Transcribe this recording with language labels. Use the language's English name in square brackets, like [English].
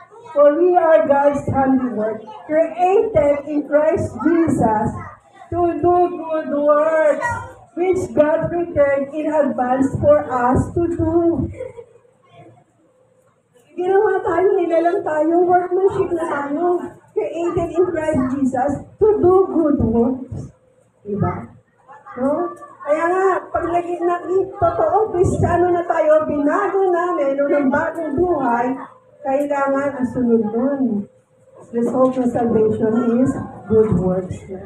[English] For we are God's handiwork, created in Christ Jesus to do good works, which God prepared in advance for us to do. [Filipino] Ginawa tayo, nilalang tayo, workmanship na tayo, [English] created in Christ Jesus to do good works. [Filipino] Diba? No? Kaya nga, pag naging totoong Kristiyano na tayo, binago namin, o ng bagong buhay, kailangan ang sunod nun. [English] The hope of salvation is good works.